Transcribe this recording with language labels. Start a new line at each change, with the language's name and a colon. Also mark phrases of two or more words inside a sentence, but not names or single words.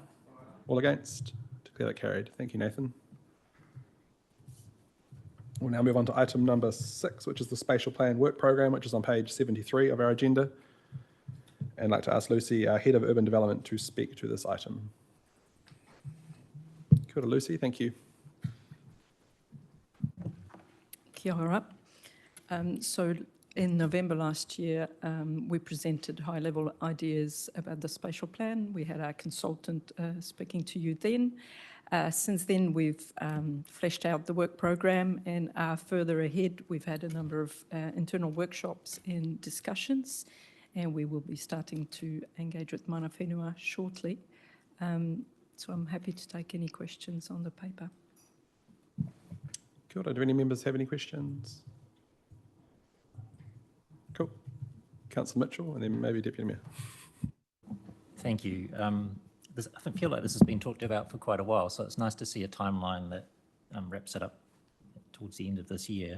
English: All against? Declare that carried. Thank you, Nathan. We'll now move on to item number 6, which is the spatial plan work program, which is on page 73 of our agenda. And I'd like to ask Lucy, our Head of Urban Development, to speak to this item.
Māori: Kia ora,
English: Lucy, thank you.
Māori: Kia ora.
English: So in November last year, we presented high-level ideas about the spatial plan. We had our consultant speaking to you then. Since then, we've fleshed out the work program and are further ahead. We've had a number of internal workshops and discussions, and we will be starting to engage with
Māori: mana whenua
English: shortly. So I'm happy to take any questions on the paper.
Māori: Kia ora.
English: Do any members have any questions? Cool. Councillor Mitchell, and then maybe Deputy Mayor. Thank you. I feel like this has been talked about for quite a while, so it's nice to see a timeline that wraps it up towards the end of this year.